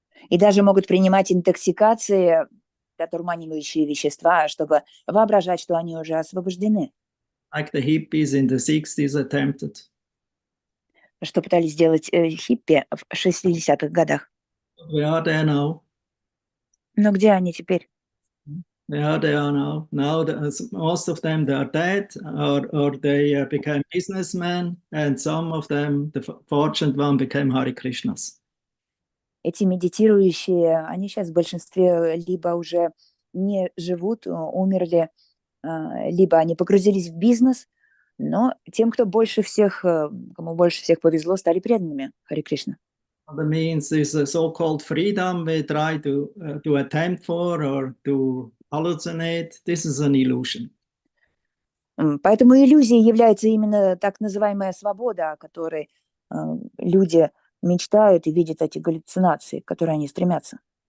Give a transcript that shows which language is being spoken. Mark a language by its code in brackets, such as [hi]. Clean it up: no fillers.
[ru] И даже могут принимать интоксикации, одурманивающие вещества, чтобы воображать, что они уже освобождены. [en] Like the hippies in the 60s attempted. [ru] Что пытались сделать хиппи в 60-х годах. [en] Where are they now? [ru] Но где они теперь? [en] Yeah, they are now. Now, most of them, they are dead, or they became businessmen, and some of them, the fortunate one, became Hare Krishnas. [ru] Эти медитирующие, они сейчас в большинстве либо уже не живут, умерли, либо они погрузились в бизнес, но тем, кому больше всех повезло, стали преданными Харе Кришна. [en] That means this so-called freedom we try to attempt for or to hallucinate. This is an illusion. [ru] Поэтому иллюзией является именно так называемая свобода, о которой люди мечтают и видят эти галлюцинации, к которой они стремятся.